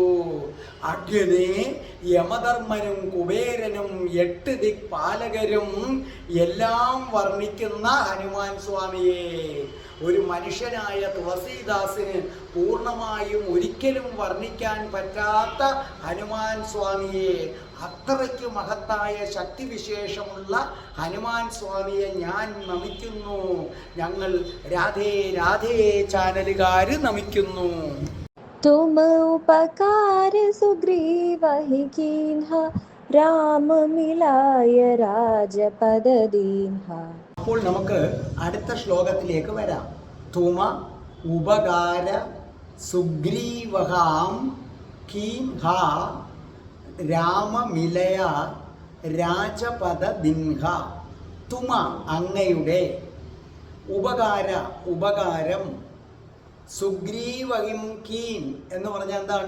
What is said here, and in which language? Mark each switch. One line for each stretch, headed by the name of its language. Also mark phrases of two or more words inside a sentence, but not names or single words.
Malayalam: അങ്ങനെ യമധർമ്മനും കുബേരനും 8 ദിക്പാലകരും എല്ലാം വർണ്ണിക്കുന്ന ഹനുമാൻ സ്വാമിയെ ഒരു മനുഷ്യനായ തുളസീദാസിന് പൂർണ്ണമായും ഒരിക്കലും വർണ്ണിക്കാൻ പറ്റാത്ത ഹനുമാൻ സ്വാമിയെ, അത്രയ്ക്ക് മഹത്തായ ശക്തിവിശേഷമുള്ള ഹനുമാൻ സ്വാമിയെ ഞാൻ നമിക്കുന്നു. ഞങ്ങൾ രാധേ രാധേ ചാനലുകാർ നമിക്കുന്നു.
Awadhi: तुम उपकार सुग्रीव ही कीन्हा राम मिलाय राजपद दीन्हा.
Malayalam: അപ്പോൾ നമുക്ക് അടുത്ത ശ്ലോകത്തിലേക്ക് വരാം.
Awadhi: तुम उपकार सुग्रीवहिं कीन्हा राम मिलाय राजपद दीन्हा.
Malayalam: തുമ അങ്ങയുടെ, ഉപകാരം,
Awadhi: सुग्रीवहिं कीन
Malayalam: എന്ന് പറഞ്ഞാൽ എന്താണ്?